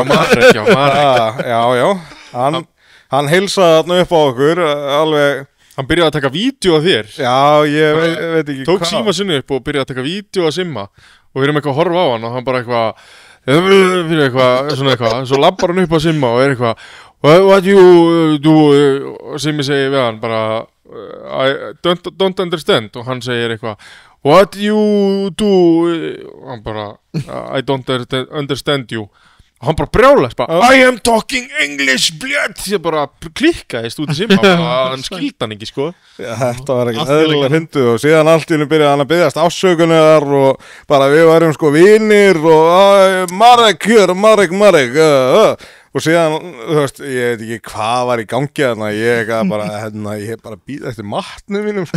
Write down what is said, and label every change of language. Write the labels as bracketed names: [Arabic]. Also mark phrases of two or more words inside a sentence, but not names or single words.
[Icelandic] Marek, já hann heilsaði þarna upp á okkur alveg Hann byrjaði að taka vídeo af þér Já, ég veit ekki Tók síma sinni upp og byrjaði að taka vídeo af Simma og við erum eitthvað að horfa á hann og hann bara eitthvað svona eitthvað, svo labbar hann upp á Simma og eitthvað [English] What you do [Icelandic] og Simmi segir við hann bara [English] I don't understand [Icelandic] og hann segir eitthvað [English] What you do [Icelandic] og hann bara [English] I don't understand you [Icelandic] og hann bara brjálæst bara [English] I am talking English [Icelandic] blöð ég bara klikkaðist út í Simma hann skildi hann ekki sko Þetta var ekki eðlilega fyndið og síðan allt í hennu byrjaði hann að biðjast afsökunar og bara við varum sko vinir og Marek og síðan, þú veist, ég veit ekki hvað var í gangi þarna, ég bara býð eftir matnum mínum sko.